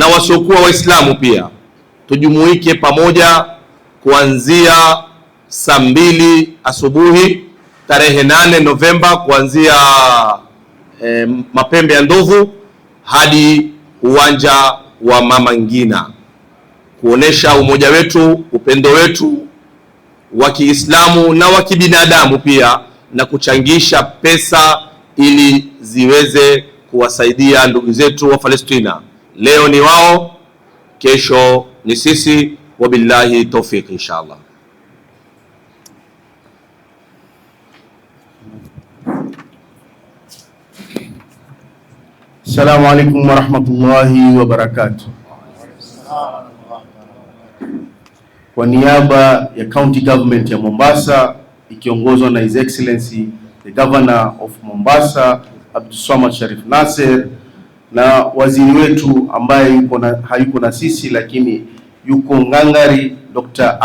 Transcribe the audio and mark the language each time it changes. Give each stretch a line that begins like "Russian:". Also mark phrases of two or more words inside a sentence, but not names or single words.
Swahili: wasiokuwa Waislamu pia tujumuike pamoja kuanzia saa 2 asubuhi tarehe 8 Novemba, kuanzia mapembe ya ndovu hadi uwanja wa Mama Ngina, kuonesha umoja wetu, upendo wetu wa Kiislamu na wa kibinadamu pia, na kuchangisha pesa ili ziweze kuwasaidia ndugu zetu wa Palestina. Leo ni wao, kesho ni sisi.
Arabic: وبالله التوفيق إن شاء الله. السلام عليكم ورحمة الله وبركاته.
Swahili: Kwa niaba ya
English: County Government
Swahili: ya Mombasa ikiongozwa na
English: His Excellency the Governor of Mombasa
Swahili: Abdulswamad Sharif Nassir, na waziri wetu ambaye hayuko na sisi lakini yuko ngangari, Dr.